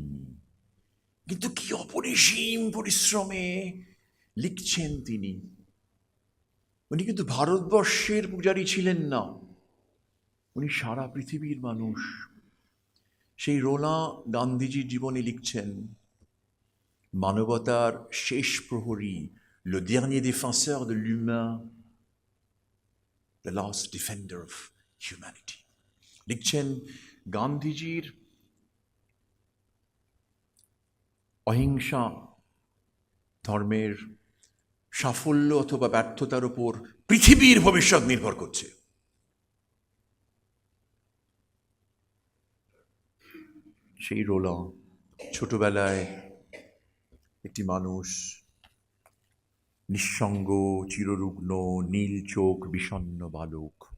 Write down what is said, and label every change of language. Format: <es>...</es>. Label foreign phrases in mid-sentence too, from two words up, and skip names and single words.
<bn>কিন্তু কি অপরিসীম পরিশ্রমে লিখছেন তিনি। উনি কিন্তু ভারতবর্ষের পূজারী ছিলেন না, উনি সারা পৃথিবীর মানুষ। সেই রোনা গান্ধীজির জীবনে লিখছেন, মানবতার শেষ প্রহরী,</bn> <fr>le dernier défenseur de l'humain,</fr> <en>the last defender of humanity।</en> <bn>লিখছেন গান্ধীজির অহিংসা ধর্মের সাফল্য অথবা ব্যর্থতার উপর পৃথিবীর ভবিষ্যৎ নির্ভর করছে। সেই রোলা ছোটবেলায় একটি মানুষ, নিঃসঙ্গ, চিররুগ্ন, নীল চোখ, বিষণ্ণ বালক।</bn>